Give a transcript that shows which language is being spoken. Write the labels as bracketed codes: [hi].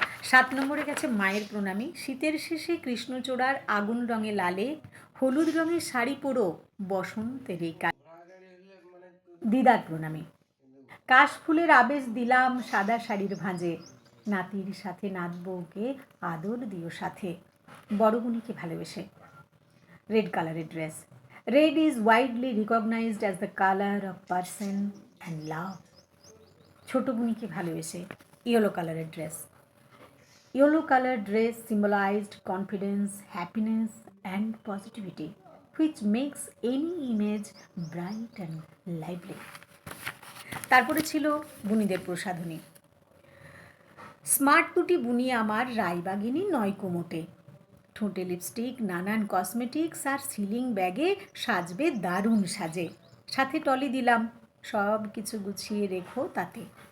[bn] 7 নম্বরে গেছে মায়ের প্রণামী। শীতের শেষে কৃষ্ণচূড়ার আগুন রঙে লালে, হলুদ রঙের শাড়ি পরো বসন্তের এই কালে। দিদার প্রণামী। কাশফুলের আবেশ দিলাম সাদা শাড়ির ভাঁজে, নাতির সাথে নাত বউকে আদর দিও সাথে, বড় বুনিকে ভালোবেসে। রেড কালারের dress. [en] Red is widely recognized as the color of person and love. [bn] ছোট বুনিকে ভালোবেসে ইয়েলো কালারের dress. [en] Yellow colored dress symbolized confidence, happiness, and positivity, which makes any image bright and lively. [bn] তারপরে ছিল বুনিদের প্রসাধনী। স্মার্ট দুটি বুনি আমার রায়বাগিনী নয় কোমোটে। ঠোঁটে লিপস্টিক, নানান কসমেটিক্স আর সিলিং ব্যাগে সাজবে দারুণ সাজে। সাথে টলি দিলাম, সব কিছু গুছিয়ে রেখো তাতে।